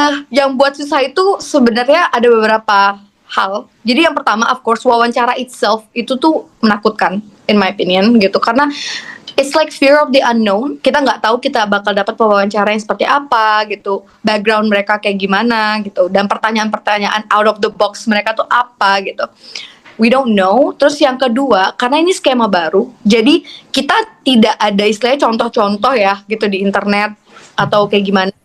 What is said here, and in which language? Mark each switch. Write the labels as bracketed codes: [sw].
[id] Yang buat susah itu sebenarnya ada beberapa hal. Jadi yang pertama, of course, wawancara itself itu tuh menakutkan, [en] in my opinion, [id] gitu. [en] Karena it's like fear of the unknown. [id] Kita nggak tahu kita bakal dapat wawancara yang seperti apa, gitu. Background mereka kayak gimana, gitu. Dan pertanyaan-pertanyaan [en] out of the box [id] mereka tuh apa, gitu. [en] We don't know. [id] Terus yang kedua, karena ini skema baru, jadi kita tidak ada istilahnya contoh-contoh ya, gitu di internet atau kayak gimana.